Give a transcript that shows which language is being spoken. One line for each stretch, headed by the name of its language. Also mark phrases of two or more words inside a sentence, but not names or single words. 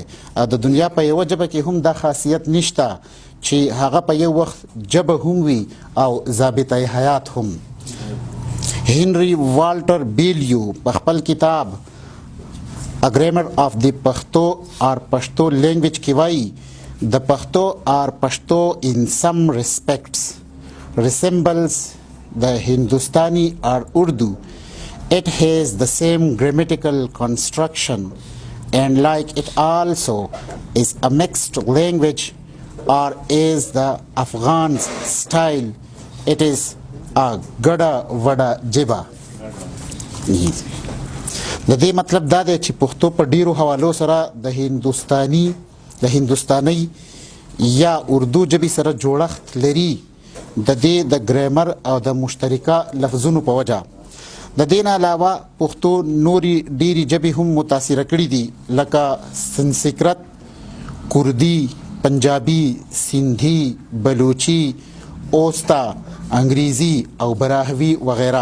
Pashto: د دنیا په یوه ژبه کې هم دا خاصیت نشته چې هغه په یو وخت ژبه هم وي او ضابطه حیات هم. هنری والټر بیلیو په خپل کتاب
English: A Grammar of the Pokhto or Pashto language
Pashto: کې وایي
English: the Pokhto or Pashto in some respects resembles the Hindustani or Urdu. It has the same grammatical construction and like it also is a mixed language or is the Afghan's style. It is a gada vada jiba.
Pashto: د دې مطلب دا دی چې پښتو په ډیرو حوالو سره د هندوستانۍ یا اردو ژبې سره جوړښت لري د دې د ګرامر او د مشترکه لفظونو په وجه. د دې نه علاوه پښتو نورې ډیرې ژبې هم متاثره کړي دي لکه سنسکرت، کردي، پنجابي، سندھی، بلوچي، اوستا، انګریزي او براهوي وغیره.